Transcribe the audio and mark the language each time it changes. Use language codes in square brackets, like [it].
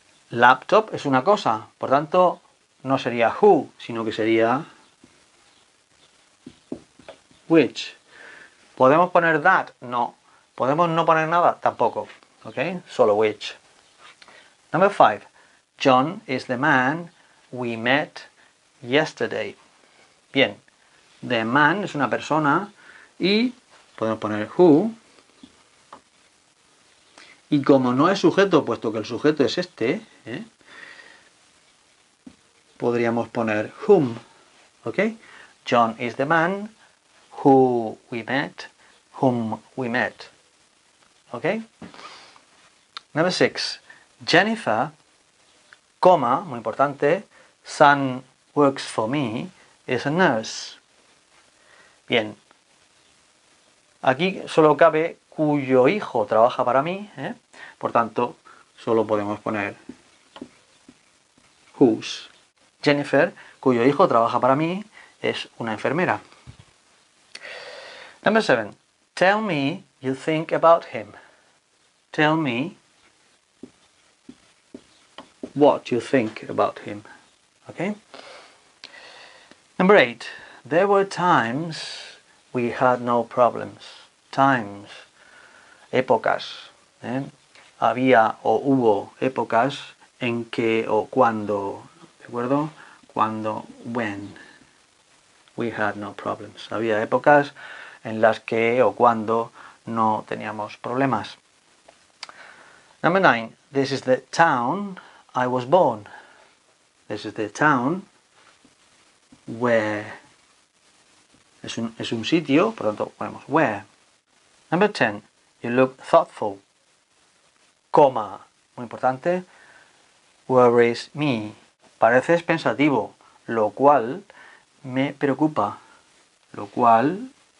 [es] Laptop es una cosa, por tanto, no sería who, sino que sería which. ¿Podemos poner that? No. ¿Podemos no poner nada? Tampoco. ¿Ok? Solo which. [en] Number 5. John is the man we met yesterday. [es] Bien. The man es una persona y podemos poner who. Y como no es sujeto, puesto que el sujeto es este, podríamos poner whom. ¿Ok? [en] John is the man who we met, whom we met. ¿Ok? Number 6. Jennifer, [es] coma, muy importante, [en] son works for me, is a nurse. [es] Bien. Aquí solo cabe cuyo hijo trabaja para mí, por tanto, solo podemos poner whose. Jennifer, cuyo hijo trabaja para mí, es una enfermera. [en] Number 7. Tell me you think about him. Tell me what you think about him. Okay? Number 8. There were times we had no problems. [es] Times. Épocas. Había o hubo épocas en que o cuando, ¿de acuerdo? Cuando, when, [en] we had no problems. [es] Había épocas en las que o cuando no teníamos problemas. [en] Number 9. This is the town I was born. This is the town where. [es] Es un sitio, por lo tanto ponemos where. [en] Number 10. You look thoughtful. [es] Coma, muy importante. [en] Worries me. [es] Pareces pensativo, lo cual me preocupa. Lo cual.